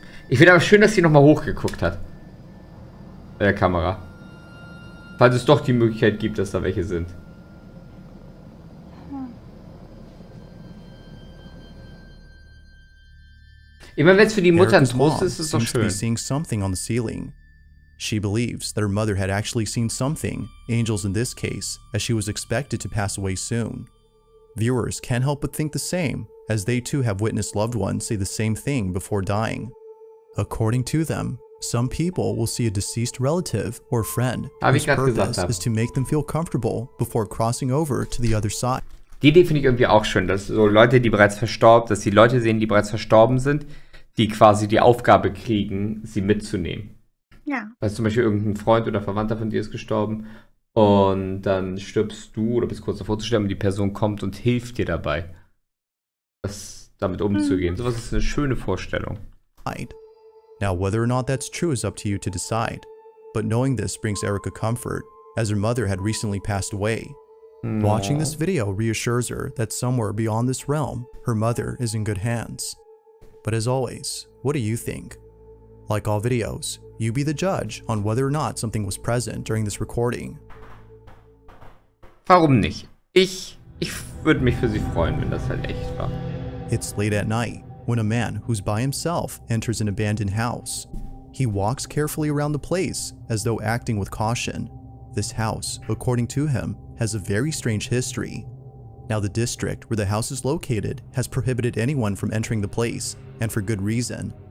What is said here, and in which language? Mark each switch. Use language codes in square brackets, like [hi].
[de] Ich finde aber schön, dass sie nochmal hochgeguckt hat. Der Kamera. Falls es doch die Möglichkeit gibt, dass da welche sind. Ich meine, wenn es für die Mutter ein Trost ist, ist es doch schön. [en] Seeing something on the ceiling. She believes that her mother had actually seen something, angels in this case, as she was expected to pass away soon. Viewers can't help but think the same, as they too have witnessed loved ones say the same thing before dying. According to them, some people will see a deceased relative or friend whose purpose is to make them feel comfortable before crossing over to the other side. [de] Die Idee finde ich irgendwie auch schön, dass so Leute, die bereits verstorben, dass die Leute sehen, die bereits verstorben sind, die quasi die Aufgabe kriegen, sie mitzunehmen. Ja. Also zum Beispiel irgendein Freund oder Verwandter von dir ist gestorben und dann stirbst du oder bist kurz davor zu sterben und die Person kommt und hilft dir dabei, damit umzugehen. Sowas ist eine schöne Vorstellung. [en] Now, whether or not that's true is up to you to decide, but knowing this brings Erica comfort, as her mother had recently passed away. Watching this video reassures her that somewhere beyond this realm, her mother is in good hands. But as always, what do you think? Like all videos, you be the judge on whether or not something was present during this recording. [de] Warum nicht? Ich würde mich für sie freuen, wenn das halt echt war. [en] It's late at night when a man who's by himself enters an abandoned house. He walks carefully around the place as though acting with caution. This house, according to him, has a very strange history. Now, the district where the house is located has prohibited anyone from entering the place, and for good reason.